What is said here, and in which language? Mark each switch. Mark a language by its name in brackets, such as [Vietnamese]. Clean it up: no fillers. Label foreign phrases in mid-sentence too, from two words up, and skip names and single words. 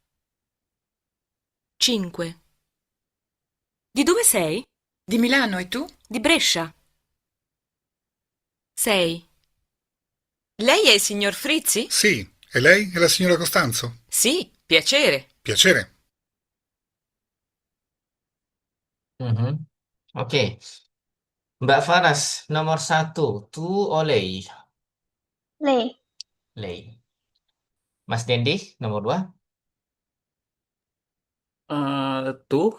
[Italian] 5. Di dove sei? Di Milano e tu? Di Brescia. 6. Lei è il signor Frizzi? Sì. E lei è la signora Costanzo? Sì, piacere. Piacere. Mhm. [Indonesian] Oke, Mbak Faras, nomor satu, tu oleh. [Italian] Lei. Lei. [Indonesian] Mas Dendi, nomor dua, Tuh,